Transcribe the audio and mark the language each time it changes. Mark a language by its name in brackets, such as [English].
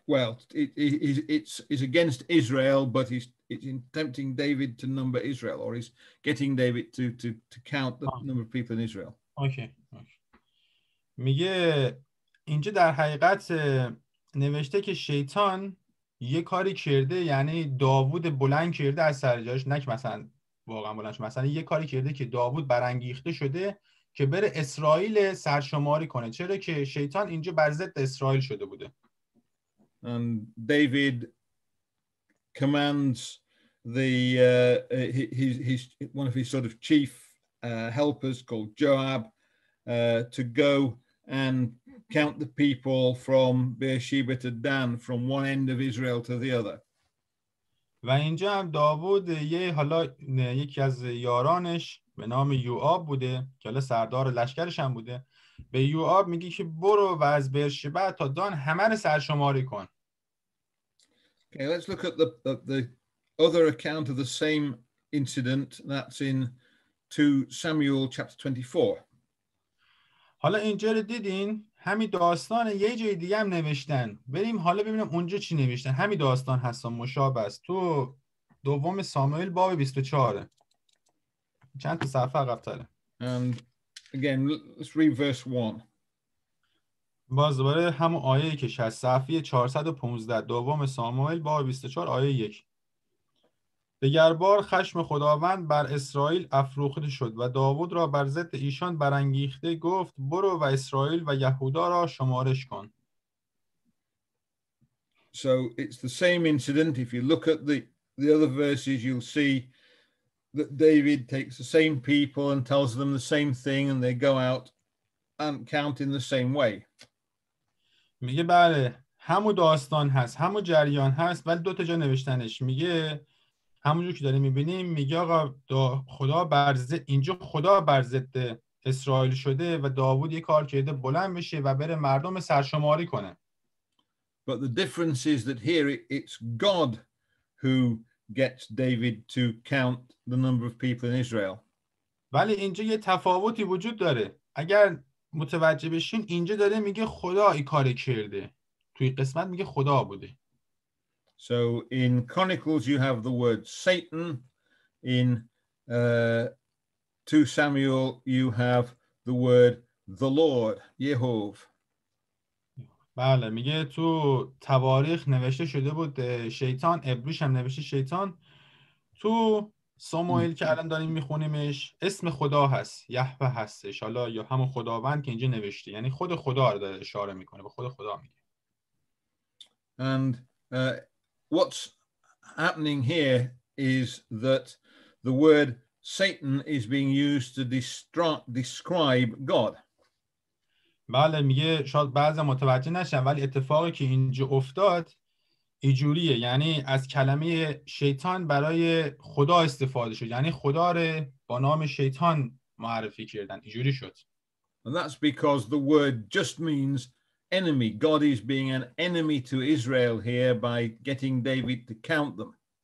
[English] Well, it's against Israel, but it's tempting David to number Israel, or he's getting David to count the number of people in Israel. Okay. [Persian] میگه اینجا در حقیقت نوشته که شیطان یه کاری کرده، یعنی داوود بلند کرده از سر جاش، نه که مثلا واقعا بلند شده، مثلا یه کاری کرده که داوود برانگیخته شده که بره اسرائیل سرشماری کنه. چرا که شیطان اینجا بر ضد اسرائیل شده بوده. [English] And David commands his one of his sort of chief helpers called Joab to go and count the people from Beersheba to Dan, from one end of Israel to the other. [Persian] و اینجا هم داوود یکی از یارانش به نام یوآب بوده که حالا سردار لشکرش هم بوده، به یوآب میگه که برو و از برشبه تا دان همه رو سرشماری کن. [English] Okay, let's look at the other account of the same incident. That's in 2 Samuel chapter 24. [Persian] حالا اینجا رو دیدین همین داستان یه جای دیگه هم نوشتن. بریم حالا ببینیم اونجا چی نوشتن. همین داستان هستن مشابه است. تو دوم ساموئل باب 24 چند تا صفحه عقب‌تره. [English] And again, let's read verse 1. [Persian] باز دوباره همون آیه‌ای که از صفحه 415 دوم ساموئل باب 24 آیه 1. دگربار خشم خداوند بر اسرائیل افروخته شد و داوود را بر ضد ایشان برانگیخته گفت برو و اسرائیل و یهودا را شمارش کن. [English] So it's the same incident. If you look at the other verses, you'll see that David takes the same people and tells them the same thing, and they go out and count in the same way. [Persian] میگه بله همون داستان هست، همون جریان هست، ولی دو تا جا نوشتنش. میگه همونجور که داریم میبینیم، میگه آقا خدا اینجا خدا بر ضد اسرائیل شده و داوود یه کار کرده بلند بشه و بره مردم سرشماری کنه. [English] But the difference is that here it's God who gets David to count the number of people in Israel. [Persian] ولی اینجا یه تفاوتی وجود داره. اگر متوجه بشین اینجا داره میگه خدا این کار کرده، توی قسمت میگه خدا بوده. [English] So in Chronicles you have the word Satan. In 2 Samuel you have the word the Lord, Yehovah. [Persian] بله میگه تو تواریخ نوشته شده بود شیطان، عبریش هم نوشته شیطان. تو ساموئیل که الان داریم میخونیمش اسم خدا هست، یهوه هستش، حالا یا همون خداوند که اینجا نوشته، یعنی خود خدا رو داره اشاره میکنه، به خود خدا میگه. [English] And what's happening here is that the word Satan is being used to describe God. [Persian] بله میگه شاید بعضی متوجه نشن، ولی اتفاقی که اینجا افتاد اینجوریه، یعنی از کلمه شیطان برای خدا استفاده شد، یعنی خدا رو با نام شیطان معرفی کردن، اینجوری شد. [English] And that's because the word just means enemy. God is being an enemy to Israel here by getting David to count them.